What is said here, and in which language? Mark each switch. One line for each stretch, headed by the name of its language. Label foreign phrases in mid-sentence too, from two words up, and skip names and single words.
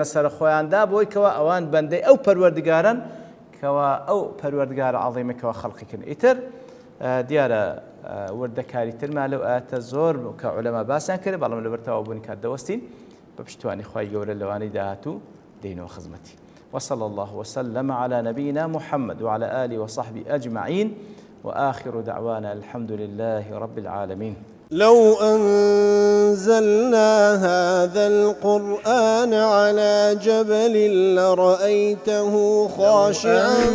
Central Kurdish: سەر خۆیاندا بۆی کەوە ئەوان بەندەی ئەو پەروەردگارن کەوا ئەو پەروەردگارە عەظیمەکەوە خەڵقی کردن ئیتر دیارە وردەکاری ترما لەو ئاەتە زۆر کە عولەما باسییان کرد بەڵام لەبەرتەوە بوونی کات دەوەستین بە پشتوانی خوای گەورە لەوانەی داهاتوو دێنەوە خزمەتی
Arabic: وصلى الله وسلم على نبينا محمد وعلى آله وصحبه أجمعين وآخر دعوانا الحمد لله رب العالمين لو أنزلنا هذا القرآن على جبل لرأيته خاشعا